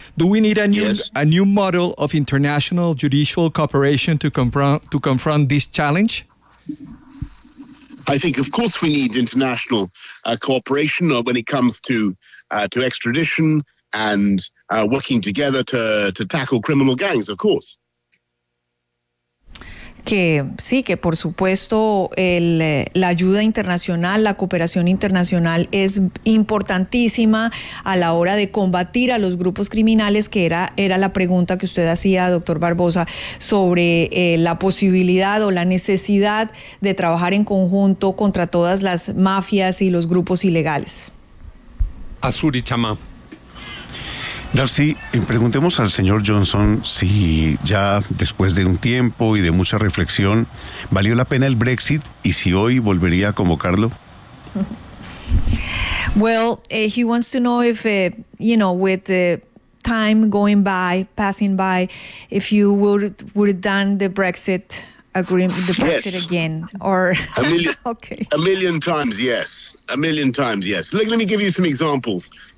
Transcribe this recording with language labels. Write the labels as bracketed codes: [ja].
[en] Do we need a new model of international judicial cooperation to confront this challenge? I think, of course, we need international cooperation when it comes to extradition and working together to tackle criminal gangs, of course. [es] Que sí, que por supuesto la ayuda internacional, la cooperación internacional es importantísima a la hora de combatir a los grupos criminales, que era la pregunta que usted hacía, doctor Barbosa, sobre la posibilidad o la necesidad de trabajar en conjunto contra todas las mafias y los grupos ilegales. Azuri Chama. Darcy, preguntemos al señor Johnson si ya después de un tiempo y de mucha reflexión valió la pena el Brexit, y si hoy volvería a convocarlo. [en] Well, he wants to know if, you know, with the time going by, passing by, if you would have done the Brexit agreement, the Brexit, yes, again, or a million, okay, a million times, yes. Let me give you some examples.